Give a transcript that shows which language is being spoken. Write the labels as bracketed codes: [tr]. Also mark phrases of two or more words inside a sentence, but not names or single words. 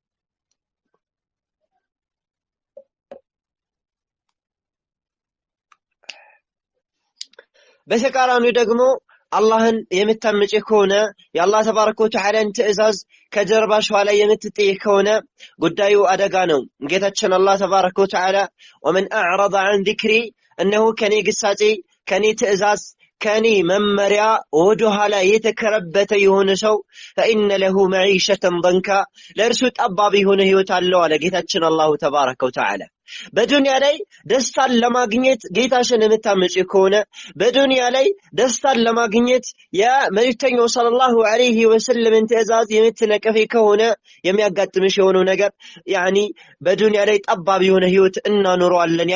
[am] በተቃራኒው ደግሞ አላህን የምታምጪ ከሆነ የአላህ [ar] تبارك وتعالى [am] ትእዛዝ ከጀርባሽ ላይ የምትጥይ ከሆነ ጉዳዩ አደጋ ነው። ጌታችን አላህ [ar] تبارك وتعالى ومن أعرض عن ذكري [am] እነሆ ከኔ ግሳጼ ከኔ ትእዛዝ ከኔ መመሪያ ወደ ኋላ የተከረበተ የሆነ ሰው [ar] فإن له معيشة ضنكا [am] ለእርሱ ጠባብ የሆነ ህይወት አለው አለ ጌታችን አላሁ [ar] تبارك وتعالى። [am] በዱንያ ላይ ደስታን ለማግኘት ጌታሽን የምታመጪ ከሆነ በዱንያ ላይ ደስታን ለማግኘት የመልእክተኛው [ar] صلى الله عليه وسلم [am] ትእዛዝ የምትነቀፊ ከሆነ የሚያጋጥምሽ የሆነው ነገር ያኒ በዱንያ ላይ ጠባብ የሆነ ህይወት እናኖረዋለን